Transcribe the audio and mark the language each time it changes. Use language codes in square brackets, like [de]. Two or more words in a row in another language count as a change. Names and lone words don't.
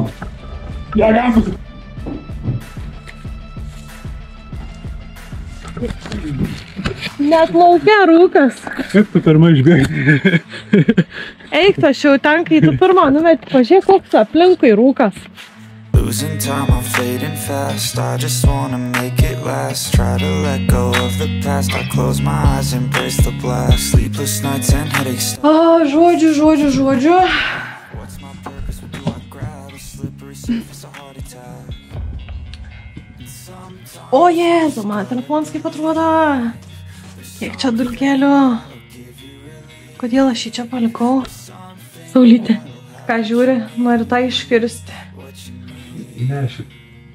[lt] Bėgam. Net laukia rūkas. Kaip tu pirma išbėgai? Eik, aš jau ten, kai tu pirma nuveti, pažiūrėk, koks aplinkui rūkas. [en] Losing time, I'm fading fast. I just wanna make it last. Try to let go of the past. I close my eyes, embrace the blast. Sleepless nights and headaches. [lt] Žodžiu. [en] What's my purpose? What do I grab? A slippery surface, a heart attack. [lt] O Jėzu, man telefonas kaip atrodo. Kiek čia dulkelių. Kodėl aš jį čia palikau? Saulytė. Ką žiūri, noriu tą iškirsti. Ne,